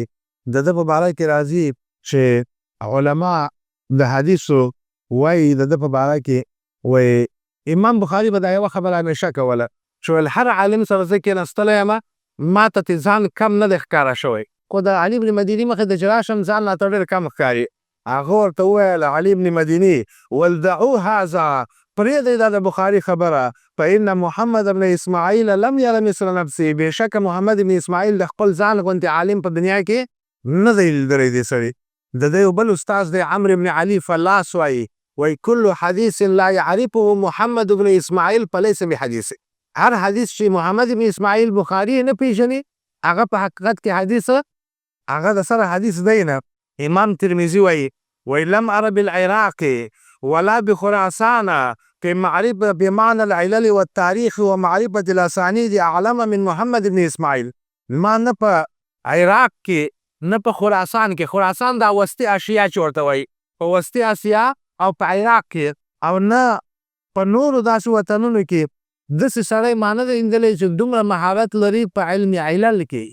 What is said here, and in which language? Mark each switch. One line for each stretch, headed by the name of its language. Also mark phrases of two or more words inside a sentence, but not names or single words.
Pashto: د ده په باره کې راځي چې علما د حدیثو وایي د ده په باره کې وایي امام بخاري به دا یوه خبره همیشه کوله چې ویل هر عالم سره زه کېناستلی یم ما ته ترې ځان کم نه دی ښکاره شوی خو د علي بن مدیني مخې ته چې راشم ځان راته ډېر کم ښکاري. هغه ورته وویل علي بن مدیني ول
Arabic: دعو هذا
Pashto: پرېږدئ دا د بخاري خبره
Arabic: فإن محمد بن اسماعیل لم یر مثل نفسه
Pashto: بېشکه محمد بن اسماعیل د خپل ځان غوندې عالم په دنیا کې نه دی لیدلی دی سړي. د ده یو بل استاذ دی عمرو بن علي فلاس وایي
Arabic: کل حدیث لا یعرفه محمد بن اسماعیل فلیس بحدیث
Pashto: هر حدیث چې محمد بن اسماعیل بخاري نه پیژني هغه په حقیقت کې حدیث هغه د سره حدیث دی نه.
Arabic: امام ترمذي وایي لم ار بالعراق ولا بخراسان في معرفة بمعنى العلل والتاريخ ومعرفة الأسانيد أعلم من محمد بن إسماعيل.
Pashto: ما نه په عراق کې نه په خراسان کې خراسان دا وسطي آسیا چې ورته وایي په وسطي آسیا او په عراق کې او نه په نورو داسې وطنونو کې داسې سړی ما نه دی لیدلی چې دومره مهارت لري په علم علل کې.